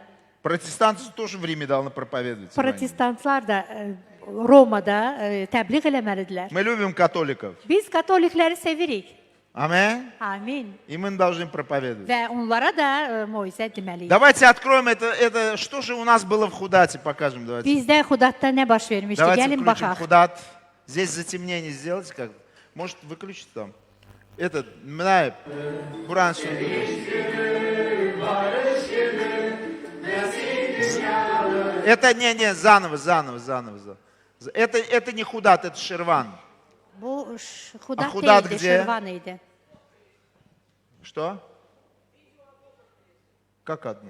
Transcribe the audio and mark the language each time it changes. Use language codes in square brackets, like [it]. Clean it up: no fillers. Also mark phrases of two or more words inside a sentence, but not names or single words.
[ru] Протестанты тоже в Риме должны проповедовать. Евангелие. [az] Protestantlar da Romada təbliğ eləməlidirlər. [ru] Мы любим католиков. [az] Biz katolikləri sevirik. [ru] Аминь. [az] Amin. [ru] И мы должны проповедовать. [az] Və onlara da moizə deməliyik. [ru] Давайте откроем это. Что же у нас было в Худате, покажем. Давайте, [az] Bizdə Xudatda nə baş vermişdi? [ru] давайте [az] Gəlin [ru] включим [az] baxaq. [ru] Худат. Здесь затемнение сделайте как. Может выключить там. Этот, Минаев, Буран Это не, заново. Это не Худат, это Шерван. [az] Bu Xudat Xudat deyildi, [ru] где? [az] Şirvan idi. [ru] Что? Как одну?